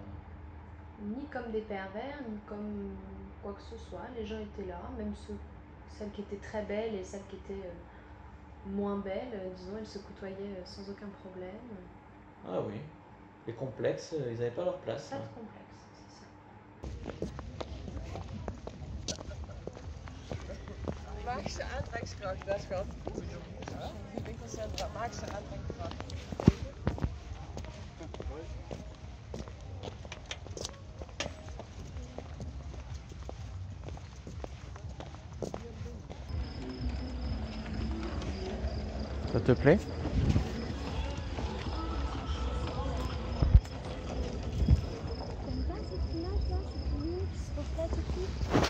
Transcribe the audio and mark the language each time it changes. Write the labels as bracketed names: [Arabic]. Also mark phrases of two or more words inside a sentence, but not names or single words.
[French] Ni comme des pervers, ni comme quoi que ce soit. Les gens étaient là, même celles qui étaient très belles et celles qui étaient moins belles, disons, elles se côtoyaient sans aucun problème. Ah oui. Les complexes, ils n'avaient pas leur place. Pas de complexe, c'est ça. [Dutch] Magische aantrekkingskracht, dat schat. Winkelcentra, magische aantrekkingskracht. [French] Ça te plaît? T'aimes pas cette image là, cette lumière qui se reflète et tout?